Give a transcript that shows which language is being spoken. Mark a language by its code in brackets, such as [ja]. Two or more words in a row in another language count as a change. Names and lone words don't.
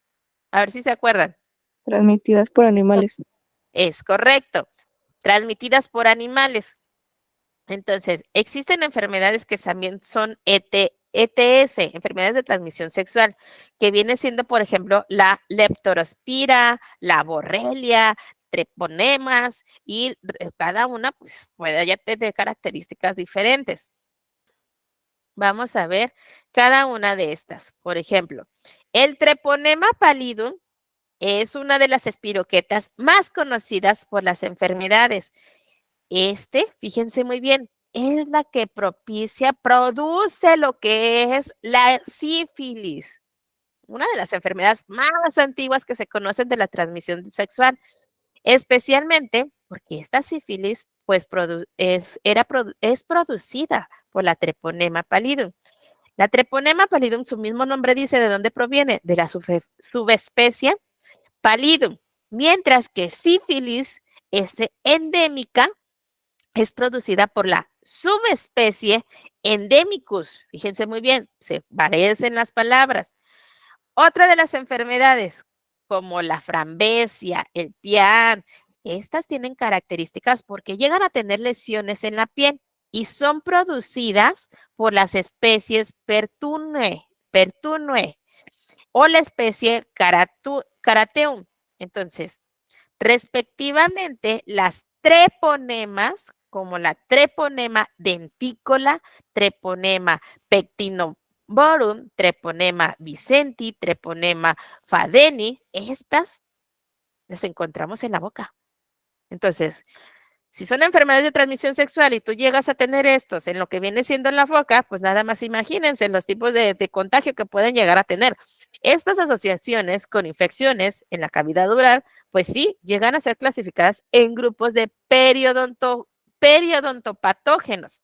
[es] A ver si se acuerdan. Transmitidas por animales. Es correcto, transmitidas por animales. Entonces, existen enfermedades que también son ETS, enfermedades de transmisión sexual, que viene siendo, por ejemplo, la leptospira, la borrelia, treponemas, y cada una pues puede ya tener características diferentes. Vamos a ver cada una de estas. Por ejemplo, el treponema pallidum es una de las espiroquetas más conocidas por las enfermedades. Fíjense muy bien, es la que produce lo que es la sífilis, una de las enfermedades más antiguas que se conocen de la transmisión sexual, especialmente porque esta sífilis pues es producida por la treponema pallidum. La treponema pallidum, su mismo nombre dice de dónde proviene, de la subespecie pallidum, mientras que sífilis es endémica, es producida por la subespecie endemicus. Fíjense muy bien, se parecen las palabras. Otra de las enfermedades, como la frambesia, el pian, estas tienen características porque llegan a tener lesiones en la piel y son producidas por las especies pertunue o la especie carateum. Entonces, respectivamente, las treponemas, como la treponema dentícola, treponema pectinoborum, treponema vicenti, treponema fadeni, estas las encontramos en la boca. Entonces, si son enfermedades de transmisión sexual y tú llegas a tener estos en lo que viene siendo en la boca, pues nada más imagínense los tipos de contagio que pueden llegar a tener. Estas asociaciones con infecciones en la cavidad oral, pues sí, llegan a ser clasificadas en grupos de periodontopatógenos.